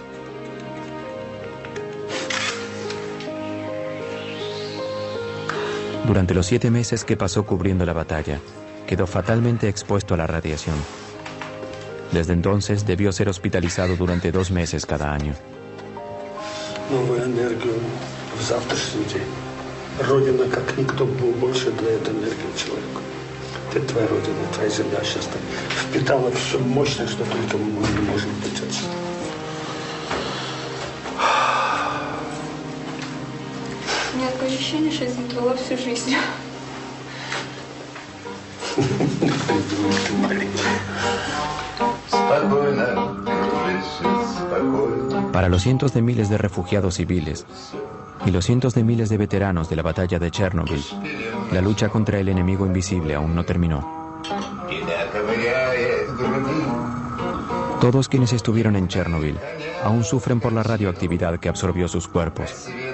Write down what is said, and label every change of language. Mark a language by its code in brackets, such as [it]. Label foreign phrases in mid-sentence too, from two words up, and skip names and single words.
[es] Durante los 7 meses que pasó cubriendo la batalla, quedó fatalmente expuesto a la radiación. Desde entonces debió ser hospitalizado durante 2 meses cada año. [ru] Новую энергию в завтрашний день. Родина, как никто, больше дает энергию человеку. Это твоя родина, твоя земля сейчас впитала все мощное, что только мы можем быть отсюда. У меня такое ощущение, что я забрала всю жизнь. Ты маленькая. [es] Para los cientos de miles de refugiados civiles y los cientos de miles de veteranos de la batalla de Chernobyl, la lucha contra el enemigo invisible aún no terminó. Todos quienes estuvieron en Chernobyl aún sufren por la radioactividad que absorbió sus cuerpos.